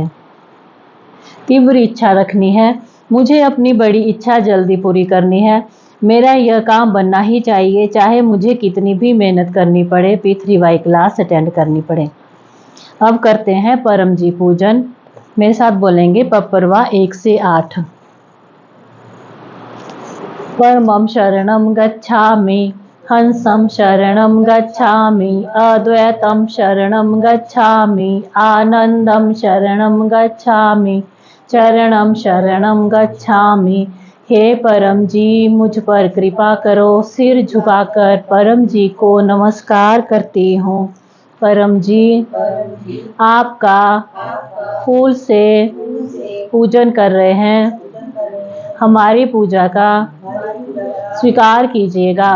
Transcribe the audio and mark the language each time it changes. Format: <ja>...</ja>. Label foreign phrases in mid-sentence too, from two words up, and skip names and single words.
<hi>तीव्र इच्छा रखनी है, मुझे अपनी बड़ी इच्छा जल्दी पूरी करनी है, मेरा यह काम बनना ही चाहिए, चाहे मुझे कितनी भी मेहनत करनी पड़े, P3Y</hi> <en>class attend</en> <hi>करनी पड़े। अब करते हैं परम जी पूजन। मेरे साथ बोलेंगे पपरवा 1 से 8।</hi> <sa>परमं शरणं गच्छामि, हंसं शरणं गच्छामि, अद्वैतं शरणं गच्छामि, आनंदं शरणं गच्छामि, चरणं शरणं गच्छामि।</sa> <hi>हे परम जी मुझ पर कृपा करो। सिर झुकाकर परम जी को नमस्कार करती हूँ। परम जी आपका फूल से पूजन कर रहे हैं, हमारी पूजा का स्वीकार कीजिएगा।</hi>